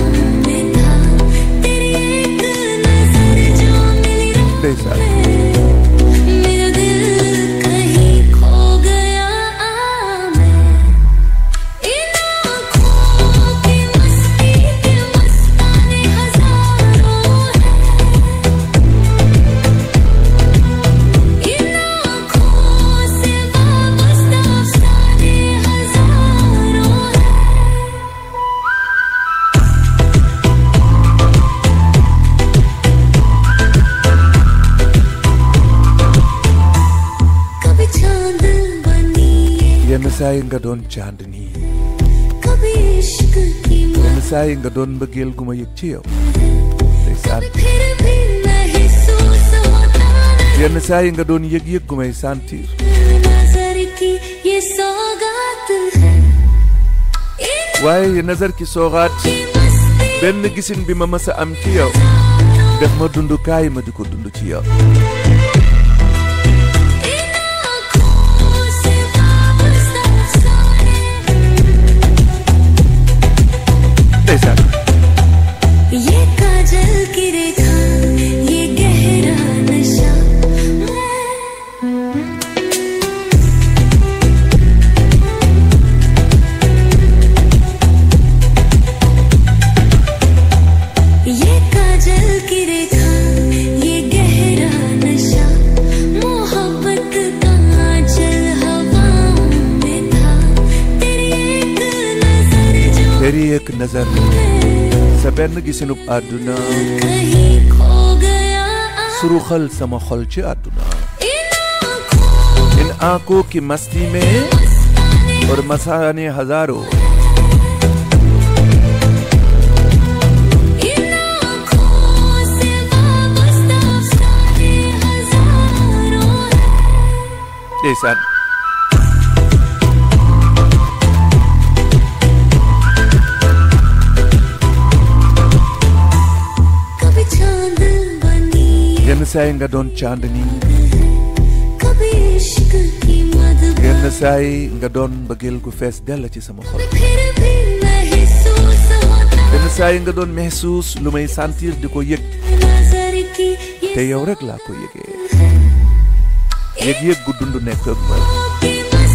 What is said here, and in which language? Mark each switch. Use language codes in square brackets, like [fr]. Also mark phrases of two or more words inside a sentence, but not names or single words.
[hi] तेरी एक नजर जो मिली राह में मेरा दिल कहीं खो गया मैं इन आँखों की मस्ती के मस्ताने हजारों हैं इन आँखों से वाबस्ता अफसाने हजारों हैं [wo] yenn saa yi nga doon Chandni [hi] कभी इश्क की [wo] yenn saa yi nga doon mbëggeel gu ma yëg ci yow ndeysaan [hi] फिर भी महसूस होता है [wo] yenn saa yi nga doon yëg-yëg gu may sentir [hi] नजर की ये सौगात है [wo] waaye [hi] नज़र की सौगात [wo] benn gisin bi ma mës a am ci yow def ma dund kaay ma di ko dund ci yow ndeysaan [hi] ये काजल की रेखा ये गहरा नशा ये काजल की रेखा ये गहरा नशा मोहब्बत का आंचल हवाओं में था तेरी एक नजर [wo] sa benn gisinub àdduna [hi] कहीं खो गया [wo] suruxal sama xol ci àdduna [hi] in आंखों की मस्ती में और मसाने हजारों इन आँखों से वाबस्ता अफसाने हजारों हैं [wo] ndeysaan [hi] कभी चांद बनी [wo] yenn saa yi nga doon Chandni [hi] कभी इश्क की मदद [wo] yenn saa yi nga doon mbëggeel gu fees dell ci sama xol [hi] फिर भी महसूस होता [wo] yenn saa yi nga doon महसूस lu may sentir di ko yëg [hi] नजर की ये [wo] te yow rek laa ko yëgee yëg-yëg gu dund nekk ak man [hi] की